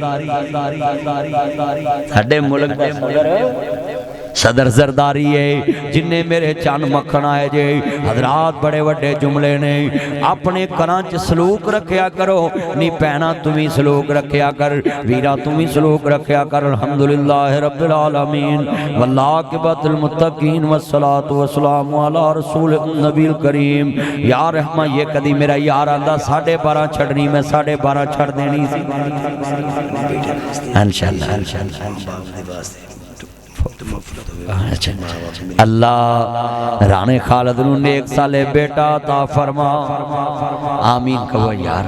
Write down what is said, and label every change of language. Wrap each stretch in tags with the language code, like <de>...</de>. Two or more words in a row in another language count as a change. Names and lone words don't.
<pa>ساڈے ملک دا صدر زرداری ہے جنہے میرے چن مکھن آئے جے حضرات بڑے وڈے جملے نے اپنے گھراں چ سلوک رکھیا کرو نی بھیناں تم بھی سلوک رکھیا کر ویرا تم بھی سلوک رکھیا کر वीरा तुम भी सलूक रखिया कर</pa> <ar>الحمد لله رب العالمين والعاقبة للمتقين والصلاة والسلام على رسول النبي الكريم.</ar> <pa>یار رحمہ یہ کدی میرا یار آندا 12:30 چھڈنی میں 12:30 چھڈ دینی سی ان شاء اللہ. اللہ رانے خالد نوں نیک صالح بیٹا عطا فرما آمین کہو یار.</pa>